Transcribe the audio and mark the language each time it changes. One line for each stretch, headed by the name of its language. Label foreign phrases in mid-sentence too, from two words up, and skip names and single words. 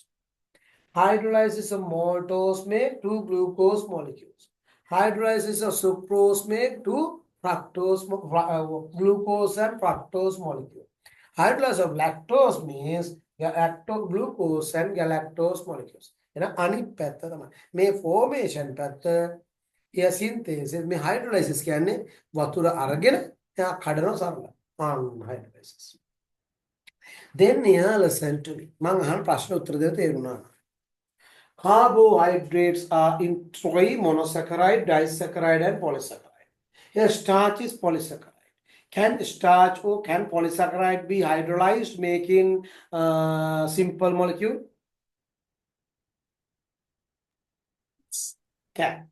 English: Hydrolysis of maltose make 2 glucose molecules. Hydrolysis of sucrose make 2 fructose, glucose and fructose molecule. Hydrolysis of lactose means glucose and galactose molecules.
Sinhala: අනිත් පැත්ත තමයි. මේ formation පැත්ත එය synthesis මේ hydrolysis කියන්නේ වතුර අරගෙන එයා කඩනවා සරලව.
English: hydrolysis. Then here listen to me.
Sinhala: මම අහන ප්‍රශ්න උත්තර දෙන්න තේරුණා.
English: Carbohydrates are in 3: monosaccharide, disaccharide, and polysaccharide. Here starch is polysaccharide. Can starch or can polysaccharide be hydrolyzed, making simple molecule? Can.